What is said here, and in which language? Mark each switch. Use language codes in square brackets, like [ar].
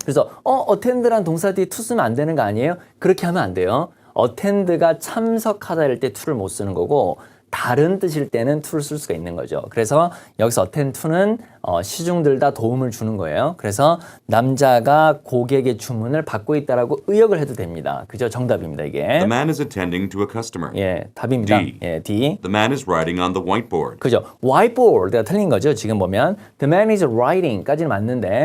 [ko] 그래서 attend란 동사 뒤에 to 쓰면 안 되는 거 아니에요? 그렇게 하면 안 돼요. attend가 참석하다 할 때 to를 못 쓰는 거고 다른 뜻일 때는 to를 쓸 수가 있는 거죠. 그래서 여기서 attend to는 시중들다 도움을 주는 거예요. 그래서 남자가 고객의 주문을 받고 있다라고 의역을 해도 됩니다. 그죠? 정답입니다, 이게. [en] The man is attending to a customer. [ko] 예, 답입니다. D. 예, D. [en] The man is writing on the whiteboard. [ko] 그죠? whiteboard가 틀린 거죠. 지금 보면 [en] the man is writing [ko] 까지는 맞는데